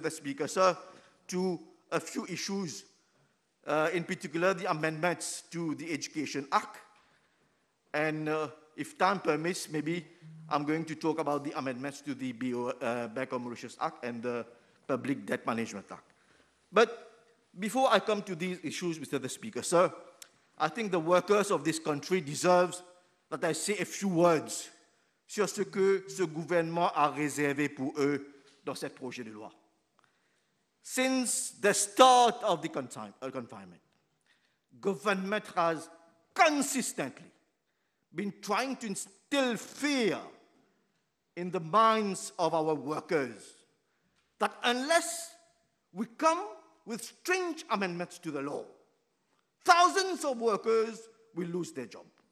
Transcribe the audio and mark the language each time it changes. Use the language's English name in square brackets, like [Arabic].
[English] the Speaker, sir, to a few issues, in particular the amendments to the Education Act. And if time permits, maybe I'm going to talk about the amendments to the Bank of Mauritius Act and the Public Debt Management Act. But before I come to these issues, Mr. the Speaker, sir, I think the workers of this country deserve that I say a few words [French] sur ce que ce gouvernement a réservé pour eux dans ce projet de loi. [English] Since the start of the confinement, government has consistently been trying to instill fear in the minds of our workers that unless we come with strange amendments to the law, thousands of workers will lose their job.